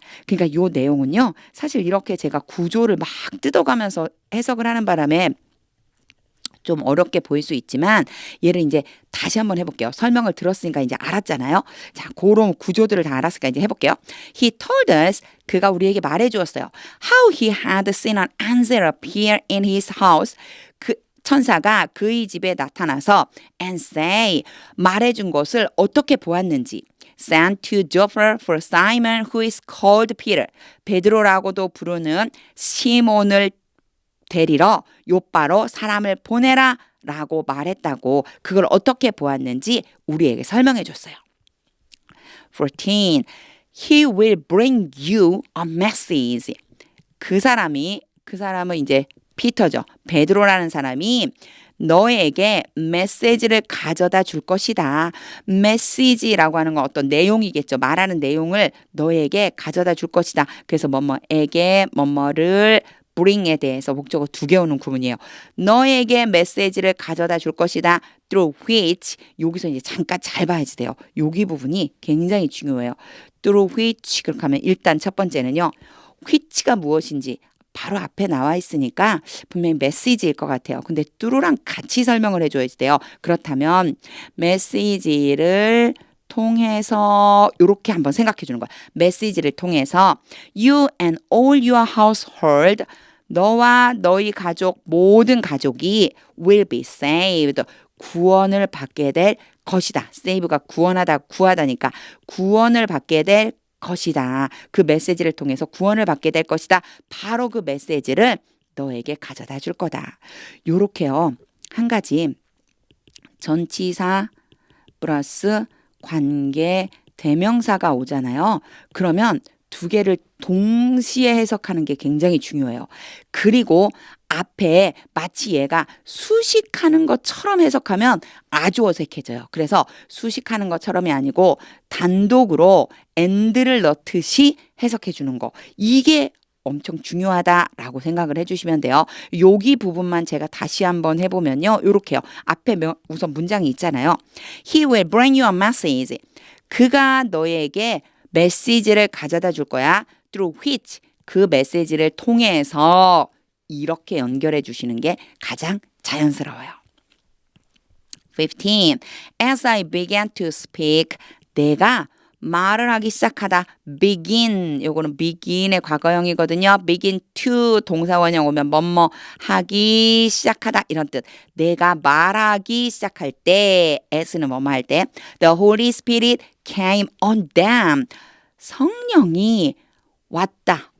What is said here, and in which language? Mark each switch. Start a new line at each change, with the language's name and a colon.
Korean: 그러니까 요 내용은요. 사실 이렇게 제가 구조를 막 뜯어가면서 해석을 하는 바람에 좀 어렵게 보일 수 있지만 얘를 이제 다시 한번 해볼게요. 설명을 들었으니까 이제 알았잖아요. 자, 그런 구조들을 다 알았으니까 이제 해볼게요.
English: He told us,
Korean: 그가 우리에게 말해주었어요.
English: How he had seen an angel appear in his house.
Korean: 그 천사가 그의 집에 나타나서
English: and say,
Korean: 말해준 것을 어떻게 보았는지.
English: Sent to Jopper for Simon who is called Peter.
Korean: 베드로라고도 부르는 시몬을 데리러 요빠로 사람을 보내라 라고 말했다고 그걸 어떻게 보았는지 우리에게 설명해 줬어요. 14.
English: He will bring you a message.
Korean: 그 사람은 이제 피터죠. 베드로라는 사람이 너에게 메시지를 가져다 줄 것이다. 메시지라고 하는 건 어떤 내용이겠죠. 말하는 내용을 너에게 가져다 줄 것이다. 그래서 뭐뭐에게 뭐뭐를 bring에 대해서 목적어 2개 오는 구문이에요. 너에게 메시지를 가져다 줄 것이다.
English: through which
Korean: 여기서 이제 잠깐 잘 봐야지 돼요. 여기 부분이 굉장히 중요해요.
English: through which
Korean: 그렇게 하면 일단 첫 번째는요. which가 무엇인지 바로 앞에 나와 있으니까 분명히 메시지일 것 같아요. 근데 through랑 같이 설명을 해줘야 돼요. 그렇다면 메시지를 통해서 이렇게 한번 생각해 주는 거야. 메시지를 통해서
English: you and all your household
Korean: 너와 너희 가족 모든 가족이
English: will be saved.
Korean: 구원을 받게 될 것이다. save가 구원하다 구하다니까 구원을 받게 될 것이다. 그 메시지를 통해서 구원을 받게 될 것이다. 바로 그 메시지를 너에게 가져다 줄 거다. 요렇게요. 한 가지 전치사 플러스 관계 대명사가 오잖아요. 그러면 2개를 동시에 해석하는 게 굉장히 중요해요. 그리고 앞에 마치 얘가 수식하는 것처럼 해석하면 아주 어색해져요. 그래서 수식하는 것처럼이 아니고 단독으로 and를 넣듯이 해석해 주는 거. 이게 엄청 중요하다라고 생각을 해주시면 돼요. 여기 부분만 제가 다시 한번 해보면요. 이렇게요. 앞에 우선 문장이 있잖아요.
English: He will bring you a message.
Korean: 그가 너에게 메시지를 가져다 줄 거야.
English: Through which
Korean: 그 메시지를 통해서 이렇게 연결해 주시는 게 가장 자연스러워요. 15.
English: As I began to speak,
Korean: 내가 말을 하기 시작하다. begin, 요거는 begin의 과거형이거든요. begin to 동사원형 오면 뭐뭐 하기 시작하다 이런 뜻. 내가 말하기 시작할 때, as는 뭐뭐 할 때,
English: the Holy Spirit came on them.
Korean: 성령이 왔다.